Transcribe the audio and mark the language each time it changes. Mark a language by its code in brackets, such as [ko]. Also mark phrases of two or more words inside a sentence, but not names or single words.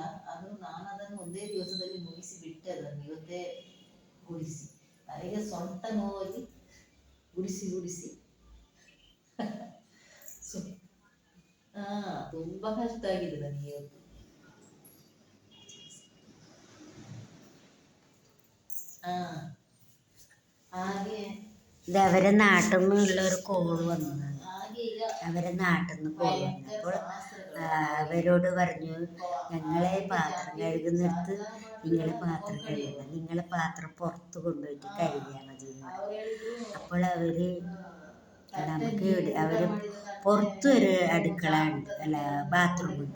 [kn] ನಾನು ಅದನ್ನು ಒಂದೇ ದಿವಸದಲ್ಲಿ ಮುಗಿಸಿ ಬಿಟ್ಟೆ. ಅದನ್ನು ಇವತ್ತೇ ಗುಡಿಸಿ, ನನಗೆ ಸೊಂಟ ನೋವಾಗಿ ಗುಡಿಸಿ ತುಂಬಾ ಕಷ್ಟ ಆಗಿದೆ ನನಗೆ ಇವತ್ತು. ಹಾಗೆ [ml] ഇത് അവരെ നാട്ടിൽ നിന്നുള്ള ഒരു കോൾ വന്നതാണ്. അവരെ നാട്ടിൽ നിന്ന് കോൾ വന്നപ്പോൾ അവരോട് പറഞ്ഞു, ഞങ്ങളെ പാത്രം കഴുകുന്നിടത്ത് നിങ്ങൾ പാത്രം കഴുകണം, നിങ്ങളെ പാത്രം പുറത്ത് കൊണ്ടുപോയിട്ട് കഴുകിയാൽ മതി എന്ന് പറഞ്ഞു. അപ്പോൾ അവർ പുറത്ത് ഒരു അടുക്കള ഉണ്ട്, അല്ല ബാത്റൂം ഉണ്ട്.